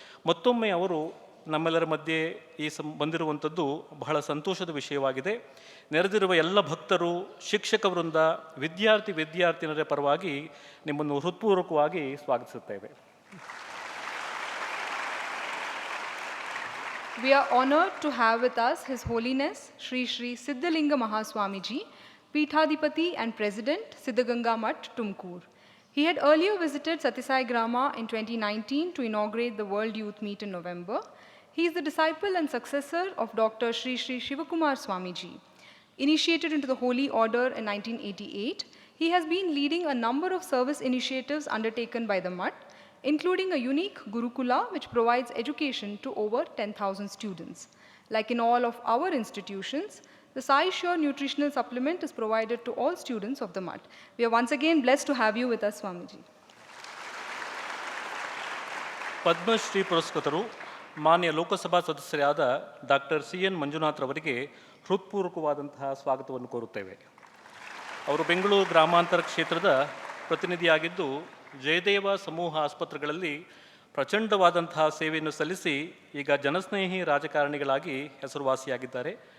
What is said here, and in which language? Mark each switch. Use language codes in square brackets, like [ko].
[kn] ಮತ್ತೊಮ್ಮೆ ಅವರು ನಮ್ಮೆಲ್ಲರ ಮಧ್ಯೆ ಬಂದಿರುವಂಥದ್ದು ಬಹಳ ಸಂತೋಷದ ವಿಷಯವಾಗಿದೆ. ನೆರೆದಿರುವ ಎಲ್ಲ ಭಕ್ತರು, ಶಿಕ್ಷಕ ವೃಂದ, ವಿದ್ಯಾರ್ಥಿನಿಯರ ಪರವಾಗಿ ನಿಮ್ಮನ್ನು ಹೃತ್ಪೂರ್ವಕವಾಗಿ ಸ್ವಾಗತಿಸುತ್ತೇವೆ. [en] We are honored to have with us His Holiness Sri Sree Siddalinga Mahaswamiji, Peethadipati and President, Siddaganga Mutt, Tumkur. He had earlier visited Satisai Grama in 2019 to inaugurate the World Youth Meet in November. He is the disciple and successor of Dr. Sri Shivakumara Swamiji. Initiated into the Holy Order in 1988, he has been leading a number of service initiatives undertaken by the Mutt, including a unique Gurukula which provides education to over 10,000 students. Like in all of our institutions, the Sai Sure nutritional supplement is provided to all students of the Mutt. We are once again blessed to have you with us, Swamiji. [kn] Padma Shri ಪುರಸ್ಕೃತರು ಮಾನ್ಯ ಲೋಕಸಭಾ ಸದಸ್ಯರಾದ doctor C.N Manjunath ರವರಿಗೆ ಹೃತ್ಪೂರ್ವಕವಾದಂತಹ ಸ್ವಾಗತವನ್ನು ಕೋರುತ್ತೇವೆ. ಅವರು ಬೆಂಗಳೂರು ಗ್ರಾಮಾಂತರ ಕ್ಷೇತ್ರದ ಪ್ರತಿನಿಧಿಯಾಗಿದ್ದು ಜಯದೇವ ಸಮೂಹ ಆಸ್ಪತ್ರೆಗಳಲ್ಲಿ ಪ್ರಚಂಡವಾದಂತಹ ಸೇವೆಯನ್ನು ಸಲ್ಲಿಸಿ ಈಗ ಜನಸ್ನೇಹಿ ರಾಜಕಾರಣಿಗಳಾಗಿ ಹೆಸರುವಾಸಿಯಾಗಿದ್ದಾರೆ.